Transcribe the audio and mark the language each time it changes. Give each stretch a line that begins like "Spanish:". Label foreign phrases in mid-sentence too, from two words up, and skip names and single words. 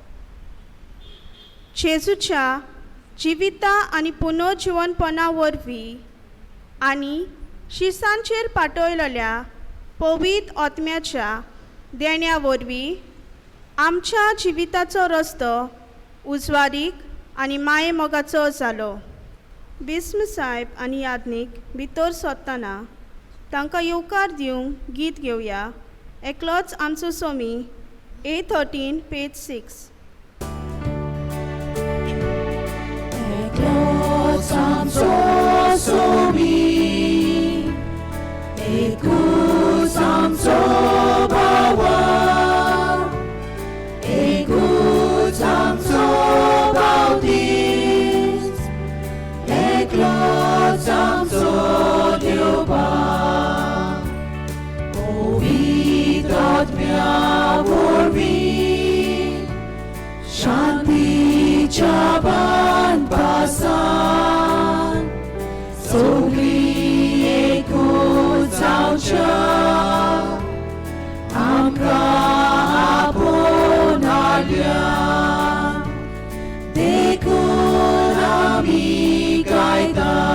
Konkani: जेजूच्या जिविता आनी पुनर्जीवनपणा वरवीं आनी शिसांचेर पाटयलेल्या पवित्र आत्म्याच्या देण्या वरवीं आमच्या जिविताचो रस्तो उजवाडीक आनी माये मोगाचो जालो. बिस्म साहेब आनी यादनीक भितर सोदतना तांकां येवकार दिवंक गीत घेवया. एकलोच आमचो सोमी A13 पेज 6. Eklots amco somi, ekut amco bawa, ekut amco bautis, eklots amco Dioba, povidot mea vorbi, Shantiच्या पासान सगळीं एकूच जावच्या आमकां आपणाल्या देखून आमी गायता